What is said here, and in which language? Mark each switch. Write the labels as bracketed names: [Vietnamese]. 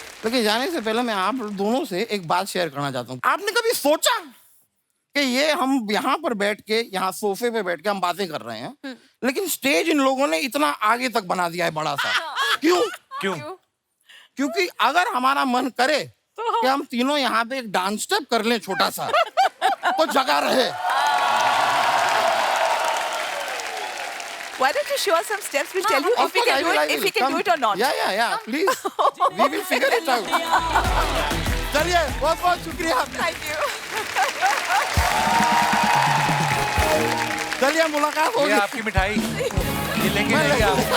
[Hindi] लेकिन जाने से पहले मैं आप दोनों से एक बात शेयर करना चाहता हूँ। आपने कभी सोचा कि ये हम यहाँ पर बैठ के, यहाँ सोफे पे बैठ के हम बातें कर रहे हैं, लेकिन स्टेज इन लोगों ने इतना आगे तक बना दिया है, बड़ा सा। क्यों? क्योंकि अगर हमारा मन करे कि हम तीनों यहाँ पे एक डांस स्टेप कर लें छोटा सा, तो जगह रहे। [English] Why don't you show us some steps? We'll tell you if we can do it, if we can do it or not. Yeah, please. We will figure it out. [Hindi] चलिए, बहुत बहुत शुक्रिया। [English] Thank you. [Hindi] चलिए, मुलाकात ये होगी। आपकी मिठाई, ये लेंगे नहीं आप?